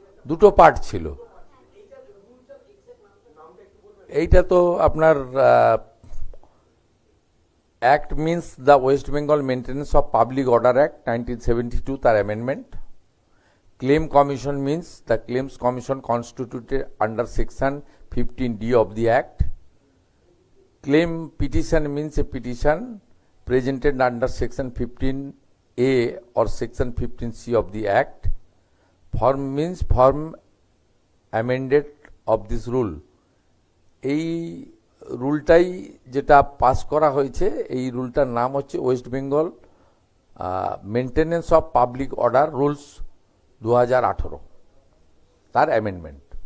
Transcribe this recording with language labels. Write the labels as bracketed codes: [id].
[bn] দুটো পার্ট ছিল, এইটা তো আপনার [en] Act means the West Bengal maintenance of public order act 1972, তার amendment. Claim Commission means the Claims Commission constituted under Section 15D of the Act. Claim petition means a petition presented under Section 15A or Section 15C of the Act. Form means form amended of this rule. [bn] এই রুলটাই যেটা pass করা হয়েছে, এই রুলটার নাম হচ্ছে West Bengal maintenance of public order rules 2018, তার amendment.